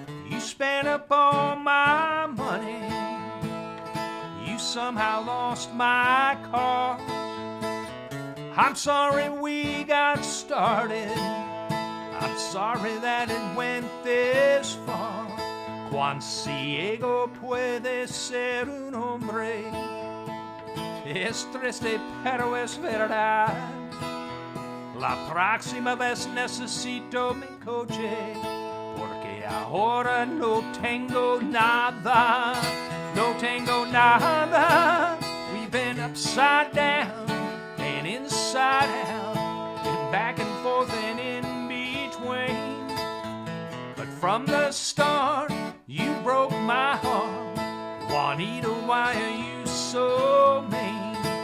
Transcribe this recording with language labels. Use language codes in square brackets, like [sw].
[en] You spent up all my money, you somehow lost my car. I'm sorry we got started, I'm sorry that it went this far. [es] Cuán ciego puede ser un hombre, es triste pero es verdad. La próxima vez necesito mi coche, porque ahora no tengo nada, no tengo nada. [en] We've been upside down and inside out, and back and forth and in between. But from the start, you broke my heart. Juanita, why are you so mean?